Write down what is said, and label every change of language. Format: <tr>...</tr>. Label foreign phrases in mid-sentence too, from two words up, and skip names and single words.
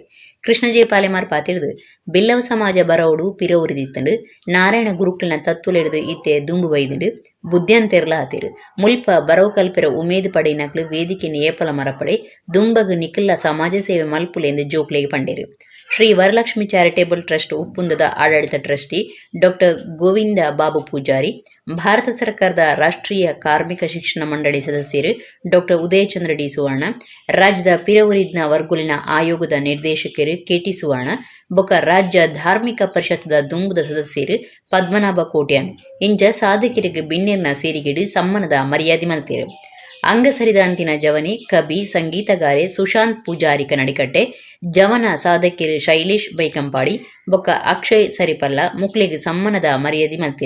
<tcy>ಕೃಷ್ಣ ಜೆ ಪಾಲೆಮಾರ್ ಪಾತಿರ್ದು ಬೆಲ್ಲವ ಸಮಾಜ ಬರವಡು ಪಿರವುರಿದಿತ್ತಂಡು ನಾರಾಯಣ ಗುರುಕ್ಲನ ತತ್ವಲೆಡ್ದು ಇತ್ತೆ ದುಂಬು ಬೈದುಂಡು ಬುದ್ಧಿಯಂತೆರ್ಲ ಆತಿರು. ಮುಲ್ಪ ಬರವು ಕಲ್ಪೆರ ಉಮೇದು ಪಡೆಯಿನಕ್ಲು ವೇದಿಕೆ ಏಪಲ ಮರಪಡೆ ದುಂಬಗು ನಿಖಿಲ್ಲ ಸಮಾಜ ಸೇವೆ ಮಲ್ಪುಲೆಂದು ಜೋಕ್ಲೆಗೆ ಪಂಡೇರು. ಶ್ರೀ ವರಲಕ್ಷ್ಮಿ ಚಾರಿಟೇಬಲ್ ಟ್ರಸ್ಟ್ ಉಪ್ಪುಂದದ ಆಡಳಿತ ಟ್ರಸ್ಟಿ ಡಾಕ್ಟರ್ ಗೋವಿಂದ ಬಾಬು ಪೂಜಾರಿ, ಭಾರತ ಸರ್ಕಾರದ ರಾಷ್ಟ್ರೀಯ ಕಾರ್ಮಿಕ ಶಿಕ್ಷಣ ಮಂಡಳಿ ಸದಸ್ಯರು ಡಾಕ್ಟರ್ ಉದಯಚಂದ್ರ ಡಿ ಸುವರ್ಣ, ರಾಜ್ಯದ ಪಿರವುರಿದ್ನ ವರ್ಗುಲಿನ ಆಯೋಗದ ನಿರ್ದೇಶಕರು ಕೆಟಿ ಸುವರ್ಣ, ಬೊಕ್ಕ ರಾಜ್ಯ ಧಾರ್ಮಿಕ ಪರಿಷತ್ದ ದುಂಬುದ ಸದಸ್ಯರು ಪದ್ಮನಾಭ ಕೋಟ್ಯಾನ್ ಇಂಜ ಸಾಧಕರಿಗೆ ಬಿನ್ನೆರ್ನ ಸೇರಿಗಿಡು ಸಮ್ಮಾನದ ಮರ್ಯಾದೆ ಮಲ್ತೇರು. ಅಂಗಸರಿದ ಅಂತಿನ ಜವನಿ ಕಬಿ ಸಂಗೀತಗಾರೆ ಸುಶಾಂತ್ ಪೂಜಾರಿ ಕನ್ನಡಿಕಟ್ಟೆ, ಜವನ ಸಾಧಕಿರು ಶೈಲೇಶ್ ಬೈಕಂಪಾಡಿ ಬೊಕ್ಕ ಅಕ್ಷಯ್ ಸರಿಪಲ್ಲ ಮುಕ್ಲೆಗೆ ಸಮ್ಮಾನದ ಮರ್ಯಾದೆ ಮಲ್ತೇರು.</tcy>